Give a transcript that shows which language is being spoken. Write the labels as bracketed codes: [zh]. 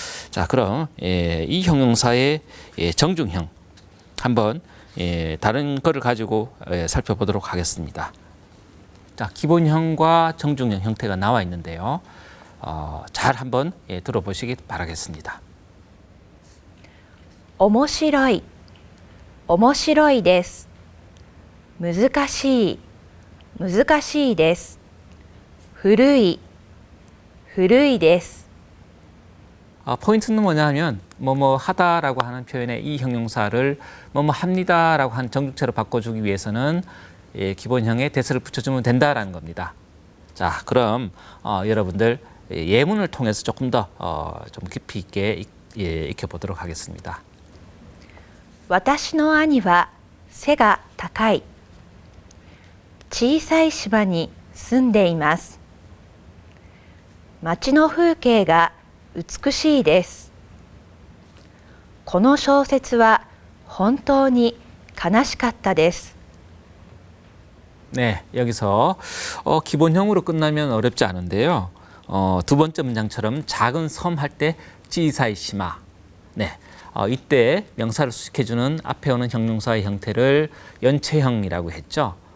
[ko] 자, 그럼 이 형용사의 정중형 한번 다른 거를 가지고 살펴보도록 하겠습니다. 자, 기본형과 정중형 형태가 나와 있는데요. 잘 한번 들어보시기 바라겠습니다. [ja] 面白い面白いです難しい難しいです古い古いです [ko] 포인트는 뭐냐 하면 뭐뭐 하다라고 하는 표현에 이 형용사를 뭐뭐 합니다라고 하는 정중체로 바꿔주기 위해서는 기본형에 데스를 붙여주면 된다라는 겁니다. 자, 그럼 여러분들 예문을 통해서 조금 더 좀 깊이 있게 익혀보도록 하겠습니다. [ja] 私の兄は背が高い小さい島に住んでいます街の風景が美しいですこの小説は本当に悲しかったです [ko] 네, 여기서 기본형으로 끝나면 어렵지 않은데요. 두 번째 문장처럼 작은 섬 할 때 지사이시마. 네, 이때 명사를 수식해주는 앞에 오는 형용사의 형태를 연체형이라고 했죠.